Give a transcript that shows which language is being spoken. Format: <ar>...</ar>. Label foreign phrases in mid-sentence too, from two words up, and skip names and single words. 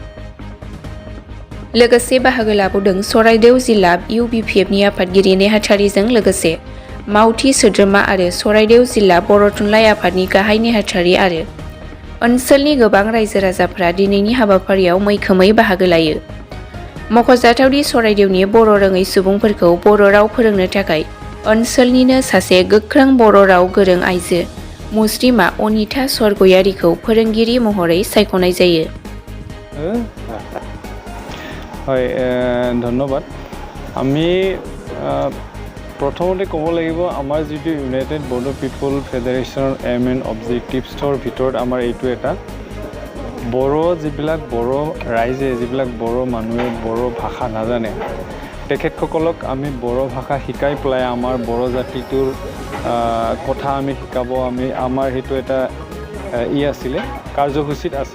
<brx>लोगोसे बाहागो लाबावदों सराइदेव जिल्ला इउबिपिएफनि आफादगिरि नेहाथारिजों लोगोसे मावथि सोद्रोमा आरो सराइदेव जिल्ला बर' थुनलाइ आफादनि गाहाय नेहाथारि आरो ओनसोलनि गोबां रायजो राजाफोरा दिनैनि हाबाफारियाव मैखोमै बाहागो लायो। मख'जाथावदि सराइदेवनि बर' रोङै सुबुंफोरखौ बर' राव फोरोंनो थाखाय ओनसोलनिनो सासे गोख्रों बर' राव गोरों आइजो मुस्रिमा अनिता स्वरगयारीखौ फोरोंगिरि महरै सायख'नाय जायो।</brx> <as>হয়, ধন্যবাদ। আমি প্ৰথমতে ক'ব লাগিব আমাৰ যিটো ইউনাইটেড বড়ো পিপল ফেডাৰেশ্যনৰ</as> <en>aim and objectivesৰ</en> <as>ভিতৰত আমাৰ এইটো এটা বড়ো যিবিলাক বড়ো ৰাইজে যিবিলাক বড়ো মানুহে বড়ো ভাষা নাজানে তেখেতসকলক আমি বড়ো ভাষা শিকাই পেলাই আমাৰ বড়ো জাতিটোৰ কথা আমি শিকাব আমাৰ সেইটো এটা আছিলে কাৰ্যসূচীত আছে।</as>